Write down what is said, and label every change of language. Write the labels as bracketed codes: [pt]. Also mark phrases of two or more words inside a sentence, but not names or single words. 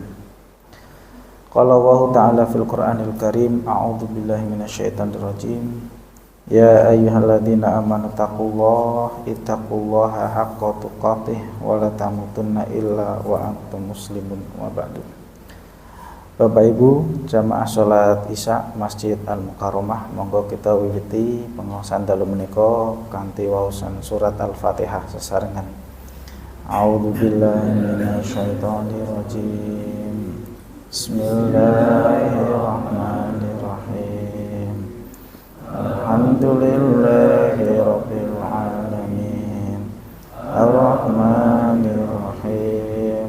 [ar] قال الله تعالى في القرآن الكريم أعوذ بالله من الشيطان الرجيم. يا أيها الذين آمنوا اتقوا الله حق تقاته ولا تموتن إلا وأنتم مسلمون وبعد. [jv] Bapak Ibu jamaah salat Isya Masjid Al-Mukarramah, monggo kita wiwiti pengaosan dalu menika kanthi waosan surat Al-Fatihah sesarengan. [ar] أعوذ بالله من الشيطان الرجيم. بسم الله الرحمن الرحيم. الحمد لله رب العالمين. الرحمن الرحيم.